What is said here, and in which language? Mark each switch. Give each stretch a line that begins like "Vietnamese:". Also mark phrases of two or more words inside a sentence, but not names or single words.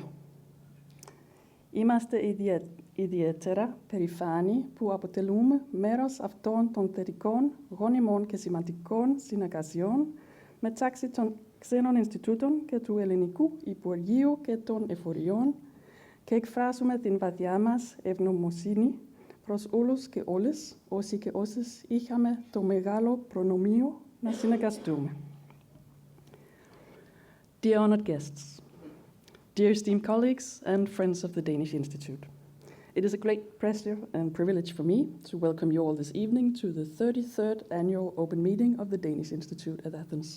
Greek: Είμαστε ιδιαίτερα περήφανοι που αποτελούμε μέρος αυτών των θετικών, γόνιμων και σημαντικών συνεργασιών μεταξύ των ξένων Ινστιτούτων και του Ελληνικού Υπουργείου και των Εφοριών και εκφράζουμε την βαθιά μας ευγνωμοσύνη προς όλους και όλες, όσοι και όσες είχαμε το μεγάλο προνομίο να συνεργαστούμε.
English: Dear honored guests, dear esteemed colleagues and friends of the Danish Institute, it is a great pleasure and privilege for me to welcome you all this evening to the 33rd annual open meeting of the Danish Institute at Athens.